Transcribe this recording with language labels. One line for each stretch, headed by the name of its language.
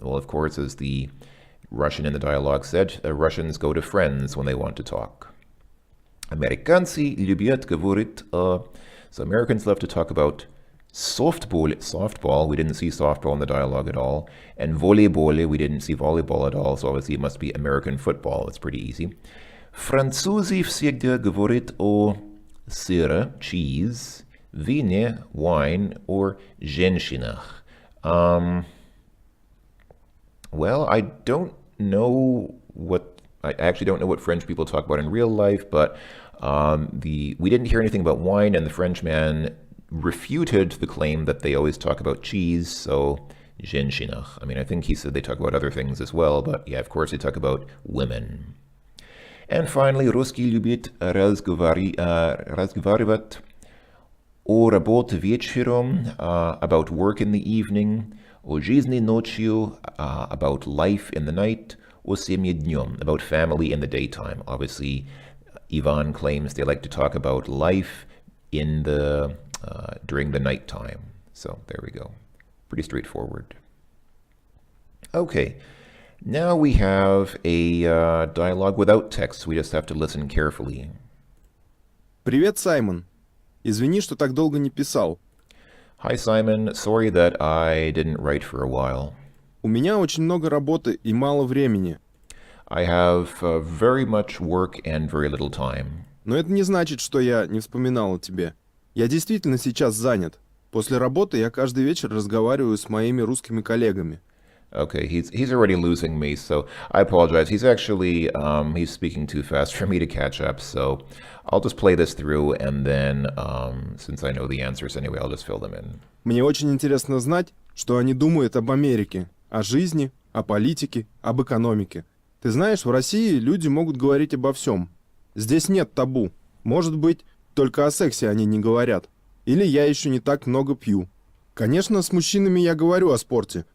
English: Well, of course, as the Russian in the dialogue said, Russians go to friends when they want to talk.
Russian: Американцы любят говорить,
English: so Americans love to talk about softball. We didn't see softball in the dialogue at all. And volleyball, we didn't see volleyball at all, so obviously it must be American football. It's pretty easy.
Russian: Французы всегда говорят о сыре,
English: cheese,
Russian: вине,
English: wine,
Russian: or женщинах.
English: Well, I actually don't know what French people talk about in real life, but we didn't hear anything about wine, and the Frenchman refuted the claim that they always talk about cheese, so женщинах. I mean, I think he said they talk about other things as well, but yeah, of course they talk about women. And finally,
Russian: русский любит разговаривать о работе вечером,
English: about work in the evening,
Russian: о жизни ночью,
English: about life in the night,
Russian: о семье днем,
English: about family in the daytime. Obviously, Ivan claims they like to talk about life in the during the nighttime. So there we go. Pretty straightforward. Okay. Now we have a dialogue without text. We just have to listen carefully.
Russian: Привет, Саймон. Извини, что так долго не писал.
English: Hi, Simon. Sorry that I didn't write for a while.
Russian: У меня очень много работы и мало времени.
English: I have very much work and very little time.
Russian: Но это не значит, что я не вспоминал о тебе. Я действительно сейчас занят. После работы я каждый вечер разговариваю с моими русскими коллегами.
English: Okay, he's already losing me, so I apologize. He's actually, he's speaking too fast for me to catch up, so I'll just play this through, and then, since I know the answers anyway, I'll just fill them in.
Russian: Мне очень интересно знать, что они думают об Америке, о жизни, о политике, об экономике. Ты знаешь, в России люди могут говорить обо всем. Здесь нет табу. Может быть, только о сексе они не говорят. Или я еще не так много пью. Конечно, с мужчинами я говорю о спорте,